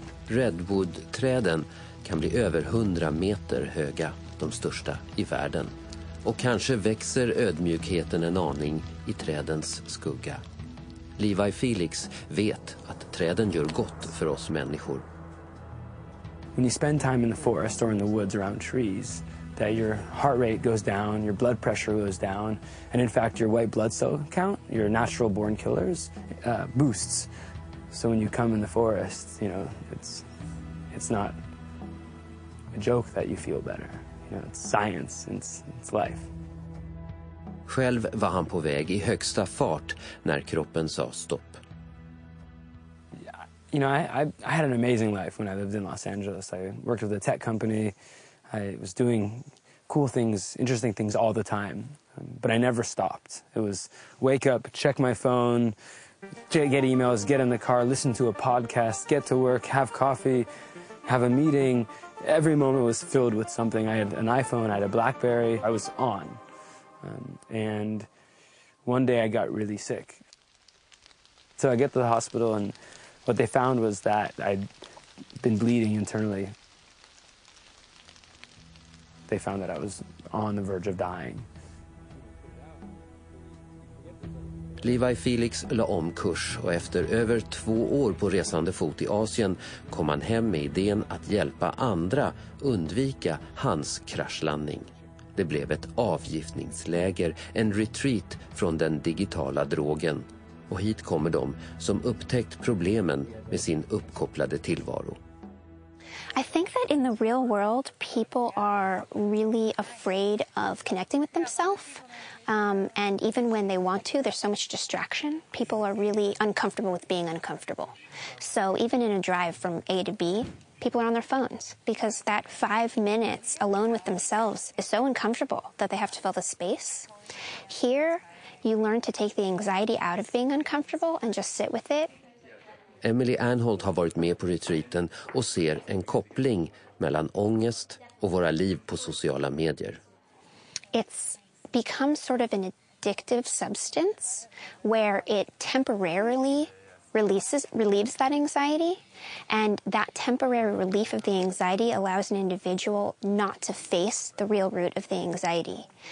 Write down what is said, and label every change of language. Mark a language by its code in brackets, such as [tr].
[sv] Redwood-träden kan bli över 100 meter höga, de största i världen. Och kanske växer ödmjukheten en aning i trädens skugga. Levi Felix vet att träden gör gott för oss människor. [en] When you spend time in the forest or in the woods around trees, that your heart rate goes down, your blood pressure goes down, and in fact your white blood cell count, your natural born killers, boosts. So when you come in the forest, you know, it's not a joke that you feel better. You know, it's science, it's life. [sv] Själv var han på väg i högsta fart när kroppen sa stopp. [en] You know, I had an amazing life when I lived in Los Angeles. I worked with a tech company. I was doing cool things, interesting things all the time. But I never stopped. It was wake up, check my phone, get emails, get in the car, listen to a podcast, get to work, have coffee, have a meeting. Every moment was filled with something. I had an iPhone, I had a BlackBerry. I was on. And one day I got really sick. So I get to the hospital, and what they found was that I'd been bleeding internally. They found that I was on the verge of dying. [sv] Levi Felix la om kurs och efter över 2 år på resande fot i Asien kom han hem med idén att hjälpa andra undvika hans kraschlandning. Det blev ett avgiftningsläger, en retreat från den digitala drogen. Och hit kommer de som upptäckt problemen med sin uppkopplade tillvaro. [en] I think that in the real world, people are really afraid of connecting with themselves. And even when they want to, there's so much distraction. People are really uncomfortable with being uncomfortable. So even in a drive from A to B, people are on their phones because that 5 minutes alone with themselves is so uncomfortable that they have to fill the space. Here, you learn to take the anxiety out of being uncomfortable and just sit with it. [sv] Emily Anholt har varit med på retreaten och ser en koppling mellan ångest och våra liv på sociala medier. [en] It's become sort of an addictive substance where it temporarily relieves that anxiety, and that temporary relief of the anxiety allows an individual not to face the real root of the anxiety.